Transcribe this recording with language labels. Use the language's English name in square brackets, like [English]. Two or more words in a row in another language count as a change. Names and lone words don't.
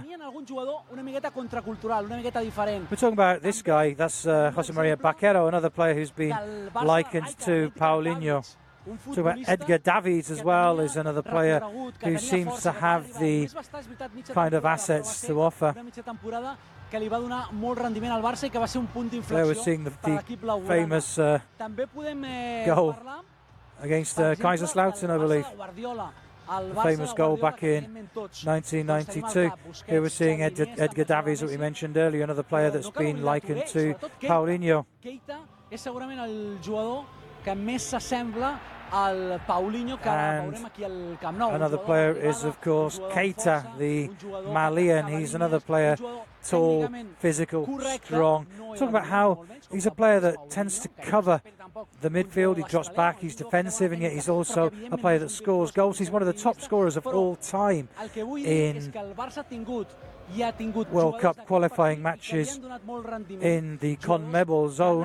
[English] We're talking about this guy, that's Jose Maria Baquero, another player who's been likened to Puallinho. Talking about Edgar Davids as well, is another player who seems to have the kind of assets to offer. [Catalan] Que li va donar molt rendiment al Barça i que va ser un punt d'inflexió. [English] We're seeing the famous goal against Kaiserslautern, I believe. The famous goal back in 1992. Here we're seeing Edgar Davids, that we mentioned earlier, another player that's been likened to Puallinho. [Catalan] Keita és segurament el jugador que més s'assembla al Puallinho que veurem aquí al Camp Nou. [English] Another player is, of course, Keita, the Malian. He's another player, tall, physical, strong. Talking about how he's a player that tends to cover the midfield. He drops back, he's defensive, and yet he's also a player that scores goals. He's one of the top scorers of all time in World Cup qualifying matches in the CONMEBOL zone.